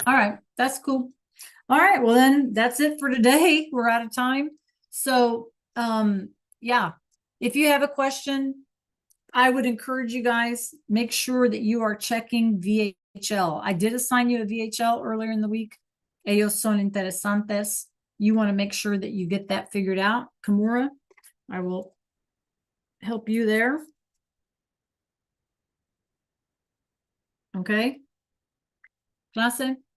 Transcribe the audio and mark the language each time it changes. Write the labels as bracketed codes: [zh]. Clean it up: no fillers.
[en] All right. That's cool. All right. Well, then that's it for today. We're out of time. So, yeah, if you have a question, I would encourage you guys, make sure that you are checking VHL. I did assign you a VHL earlier in the week. [es] Ellos son interesantes. [en] You want to make sure that you get that figured out. Kimura, I will help you there. Okay. Clase?